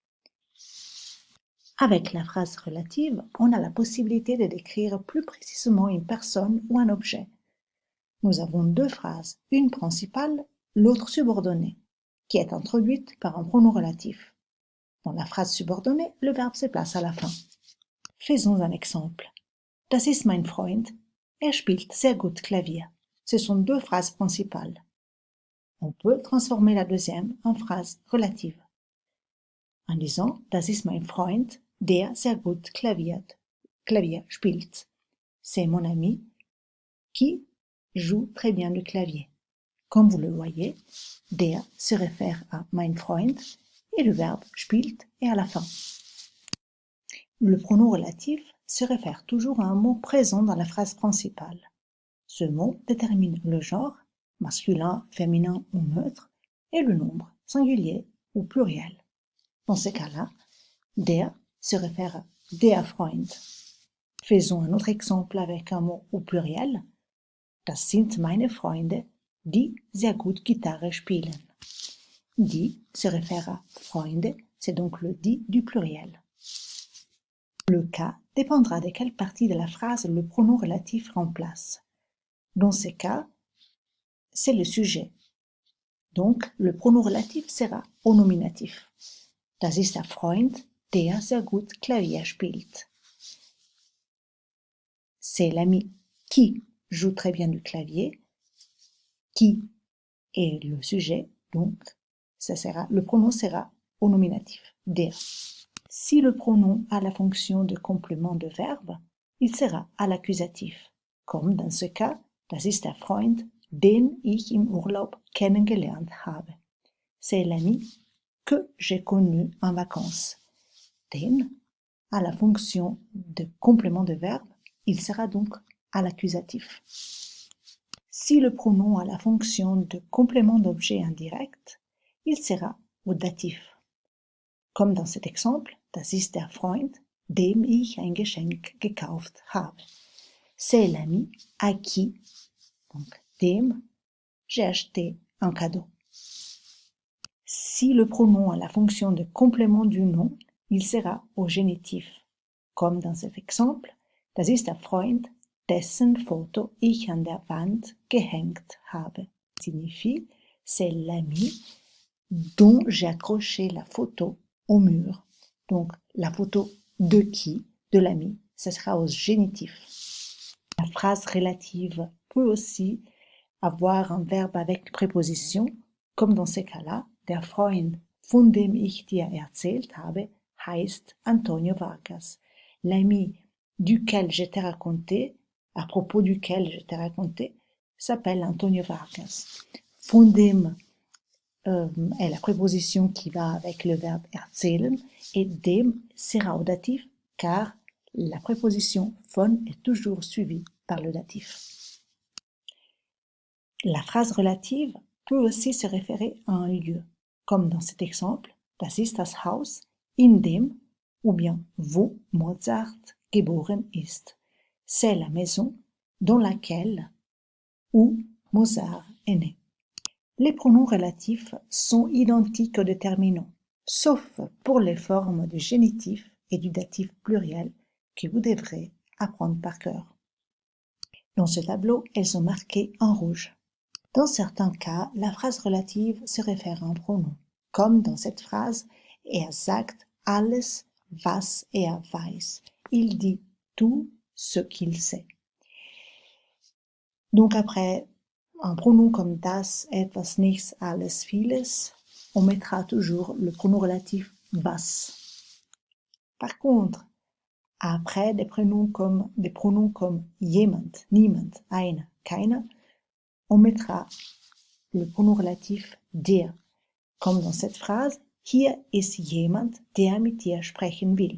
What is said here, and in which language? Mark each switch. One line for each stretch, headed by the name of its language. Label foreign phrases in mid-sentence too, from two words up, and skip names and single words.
French: Avec la phrase relative, on a la possibilité de décrire plus précisément une personne ou un objet. Nous avons deux phrases, une principale, l'autre subordonnée, qui est introduite par un pronom relatif. Dans la phrase subordonnée, le verbe se place à la fin. Faisons un exemple.
German: Das ist mein Freund, spielt sehr gut Klavier.
French: Ce sont deux phrases principales. On peut transformer la deuxième en phrase relative en disant
German: Das ist mein Freund, der sehr gut Klavier spielt.
French: C'est mon ami qui joue très bien du clavier. Comme vous le voyez, der se réfère à
German: mein Freund
French: et le verbe spielt est à la fin. Le pronom relatif se réfère toujours à un mot présent dans la phrase principale. Ce mot détermine le genre, masculin, féminin ou neutre, et le nombre, singulier ou pluriel. Dans ce cas-là, der se réfère à
German: der Freund.
French: Faisons un autre exemple avec un mot au pluriel.
German: Das sind meine Freunde, die sehr gut Gitarre spielen.
French: Die se réfère à Freunde, c'est donc le die du pluriel. Le cas dépendra de quelle partie de la phrase le pronom relatif remplace. Dans ce cas, c'est le sujet. Donc, le pronom relatif sera au nominatif.
German: Das ist der Freund, der sehr gut Klavier spielt.
French: C'est l'ami qui joue très bien du clavier, qui est le sujet, donc le pronom sera au nominatif, der. Si le pronom a la fonction de complément de verbe, il sera à l'accusatif, comme dans ce cas,
German: das ist der Freund, den ich im Urlaub kennengelernt habe.
French: C'est l'ami que j'ai connu en vacances. Den a la fonction de complément de verbe, il sera donc à l'accusatif. Si le pronom a la fonction de complément d'objet indirect, il sera au datif. Comme dans cet exemple,
German: das ist der Freund, dem ich ein Geschenk gekauft habe.
French: C'est l'ami à qui, donc dem, j'ai acheté un cadeau. Si le pronom a la fonction de complément du nom, il sera au génitif. Comme dans cet exemple,
German: das ist der Freund, dessen Foto ich an der Wand gehängt habe.
French: Signifie, c'est l'ami dont j'ai accroché la photo au mur. Donc, la photo de qui? De l'ami. Ce sera au génitif. La phrase relative peut aussi avoir un verbe avec préposition, comme dans ces cas-là,
German: der Freund, von dem ich dir erzählt habe, heißt Antonio Vargas.
French: L'ami duquel je t'ai raconté, à propos duquel je t'ai raconté, s'appelle Antonio Vargas.
German: Von dem
French: est la préposition qui va avec le verbe erzählen et dem sera au datif car la préposition von est toujours suivie par le datif. La phrase relative peut aussi se référer à un lieu, comme dans cet exemple,
German: das ist das Haus, in dem,
French: ou bien
German: wo Mozart geboren ist.
French: C'est la maison dans laquelle où Mozart est né. Les pronoms relatifs sont identiques aux déterminants, sauf pour les formes du génitif et du datif pluriel que vous devrez apprendre par cœur. Dans ce tableau, elles sont marquées en rouge. Dans certains cas, la phrase relative se réfère à un pronom, comme dans cette phrase
German: sagt alles, was weiß.
French: Il dit tout ce qu'il sait. Donc après un pronom comme
German: das, etwas, nichts, alles, vieles,
French: on mettra toujours le pronom relatif was. Par contre, après des pronoms comme
German: jemand, niemand, einer, keiner,
French: on mettra le pronom relatif der, comme dans cette phrase,
German: hier ist jemand, der mit dir sprechen will.